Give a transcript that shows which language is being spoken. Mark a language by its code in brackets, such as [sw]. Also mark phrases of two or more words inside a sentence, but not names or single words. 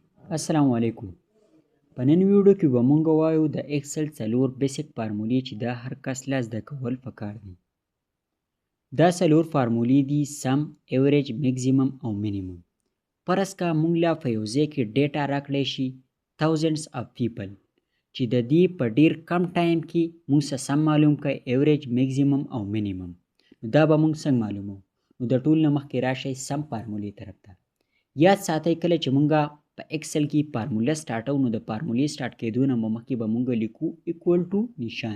[ar] السلام علیکم. [ps] په نن ویډیو کې به مونږ وایو د ایکسل 4 بیسیک فارمولې چې دا هر کس له زده کول پکار دي. دا 4 فارمولې دي: سم، ایوریج، میکسیمم او مینیمم. فرض کا مونږ لا په یو ځای کې ډیټا راکړی شي [en] thousands of people [ps] چې د دې په ډیر کم ټایم کې مونږ سم معلوم کړئ ایوریج، میکسیمم او مینیمم. نو دا به مونږ څنګه معلومو؟ نو د ټول نه مخکې راشئ سم فارمولې طرف ته. یاد ساتئ کله چې مونږ په ایکسل کې فارموله سٹارټو نو د فارمولې سٹارټ کېدو نه مخکې به مونږ لیکو [en] equal to [ps] نشان.